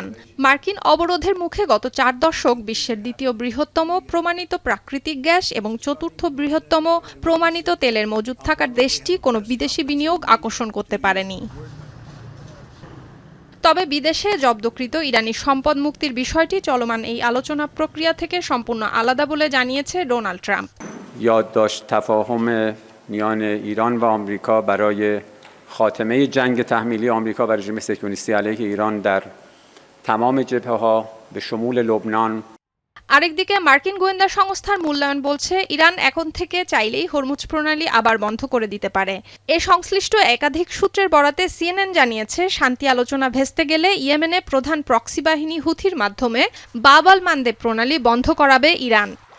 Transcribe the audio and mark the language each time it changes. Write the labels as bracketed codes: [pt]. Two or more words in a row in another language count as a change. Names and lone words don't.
[bn] মার্কিন অবরোধের মুখে গত 4 দশক বিশ্বের দ্বিতীয় বৃহত্তম প্রমাণিত প্রাকৃতিক গ্যাস এবং চতুর্থ বৃহত্তম প্রমাণিত তেলের মজুদ থাকার দেশটি কোনো বিদেশি বিনিয়োগ আকর্ষণ করতে পারেনি। তবে বিদেশে জব্দকৃত ইরানি সম্পদ মুক্তির বিষয়টি চলমান এই আলোচনা প্রক্রিয়া থেকে সম্পূর্ণ আলাদা বলে জানিয়েছে ডোনাল্ড ট্রাম্প। [fa] یادداشت تفاهم میان ایران و آمریکا برای خاتمه جنگ تحمیلی آمریکا و رژیم صهیونیستی علیه ایران در تمام جبهه‌ها به شمول لبنان। [bn] আরেকদিকে মার্কিন গোয়েন্দা সংস্থার মূল্যায়ন বলছে, ইরান এখন থেকে চাইলেই হরমুজ প্রণালী আবার বন্ধ করে দিতে পারে। এ সংশ্লিষ্ট একাধিক সূত্রের বরাতে CNN জানিয়েছে, শান্তি আলোচনা ভেস্তে গেলে ইয়েমেনে প্রধান প্রক্সি বাহিনী হুথির মাধ্যমে বাব আল মানদেব প্রণালী বন্ধ করাবে ইরান।